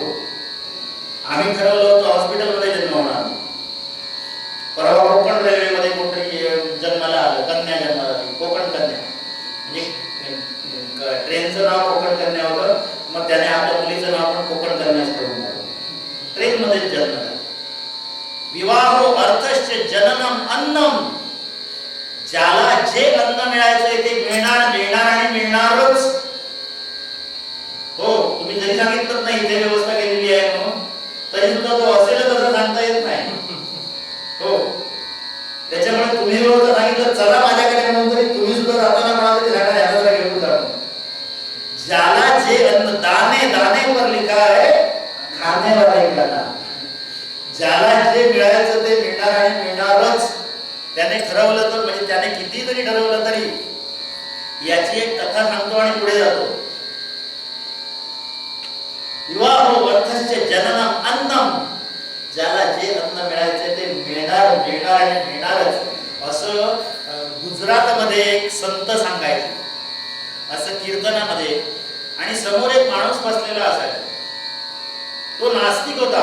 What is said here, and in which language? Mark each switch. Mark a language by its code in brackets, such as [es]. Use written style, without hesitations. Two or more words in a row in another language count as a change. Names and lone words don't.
[mr] आम्ही ठरवलं होतं हॉस्पिटलमध्ये जन्म होणार. परवा कोकण रेल्वेमध्ये कोणतरी जन्माला आलं, कन्या जन्माला आली, कोकण कन्या. म्हणजे ट्रेनचं नाव कोकण कन्या होतं, मग त्याने आपल्या मुलीचं नाव पण कोकण कन्याच ठेवून टाकलं. ट्रेनमध्येच जन्म झाला. [sa] विवाहो अर्थश्च जननम अन्नम, [mr] ज्याला जे अन्न मिळायचंय ते मिळणारच. हो, तुम्ही जरी सांगितलं नाही इथे व्यवस्था केलेली आहे म्हणून, तरी सुद्धा तो असेल तसं सांगता येत नाही. हो, त्याच्यामुळे तुम्ही व्यवस्था सांगितलं चला माझ्याकडे म्हणून तरी तुम्ही सुद्धा जाताना म्हणाल तरी सांगा याला जरा घेऊन जा. ज्याला जे अन्न, [hi] दाने दाने पर लिखा है खाने वाला ही खाना. [mr] ज्याला जे मिळायचं ते मिळणारच. त्याने ठरवलं तर, म्हणजे त्याने किती जरी ठरवलं तरी याची एक कथा सांगतो आणि पुढे जातो. [sa] विवाहो अर्थश्च जननम अन्नम, [mr] ज्याला जे अन्न मिळणार आणि मिळणारच असं गुजरातमध्ये एक संत सांगायचे, असं कीर्तनामध्ये. आणि समोर एक माणूस बसलेला असायचा. तो नास्तिक होता.